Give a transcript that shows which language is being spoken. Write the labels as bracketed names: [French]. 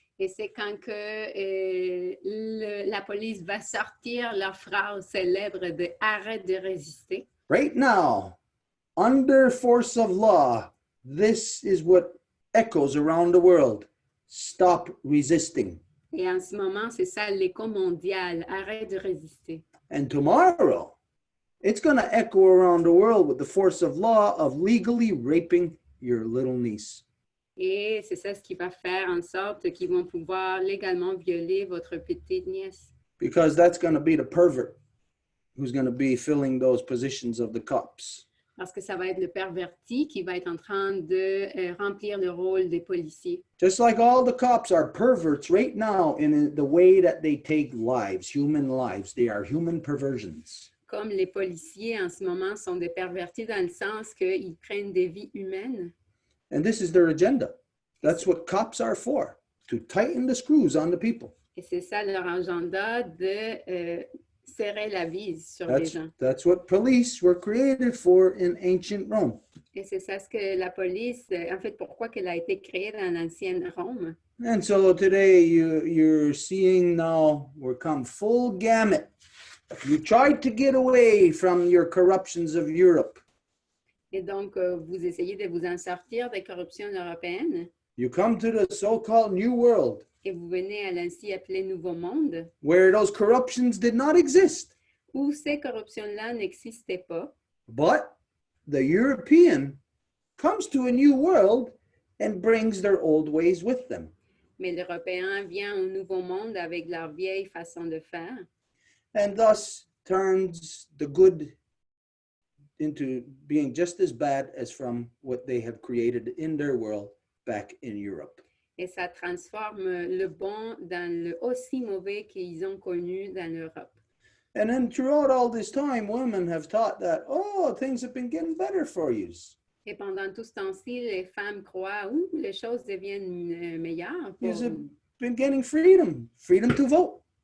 [French] Et c'est quand que la police va sortir leur phrase célèbre de « arrête de résister ». [English] Right now, under force of law, this is what echoes around the world. Stop resisting. [French] Et en ce moment, c'est ça l'écho mondial, arrête de résister. [English] And tomorrow, it's going to echo around the world with the force of law of legally raping your little niece. [French] Et c'est ça ce qui va faire en sorte qu'ils vont pouvoir légalement violer votre petite nièce. [English] Because that's going to be the pervert who's going to be filling those positions of the cops. [French] Parce que ça va être le perverti qui va être en train de remplir le rôle des policiers. [English] Just like all the cops are perverts right now in the way that they take lives, human lives. They are human perversions. [French] Comme les policiers en ce moment sont des pervertis dans le sens qu'ils prennent des vies humaines. [English] And this is their agenda. That's what cops are for, to tighten the screws on the people. [French] Et c'est ça leur agenda de serrer la vis sur les gens. [English] That's what police were created for in ancient Rome. [French] Et c'est ça ce que la police, en fait, pourquoi qu'elle a été créée dans l'ancienne Rome. [English] And so today you're seeing now we're come full gamut. You tried to get away from your corruptions of Europe. [French] Et donc, vous essayez de vous en sortir des corruptions européennes [English] You come to the so-called New World, [French] et vous venez à l'ainsi appelé Nouveau Monde, [English] where those corruptions did not exist. [French] où ces corruptions-là n'existaient pas. [English] But the European comes to a new world and brings their old ways with them. [French] Mais l'Européen vient au Nouveau Monde avec leur vieille façon de faire [English] And thus turns the good into being just as bad as from what they have created in their world back in Europe. [French] et ça transforme le bon dans le aussi mauvais qu'ils ont connu dans l'Europe. [English] And then throughout all this time, women have taught that, oh, things have been getting better for you. [French] Et pendant tout ce temps-ci, les femmes croient, les choses deviennent meilleures. [English] You've been getting freedom to vote.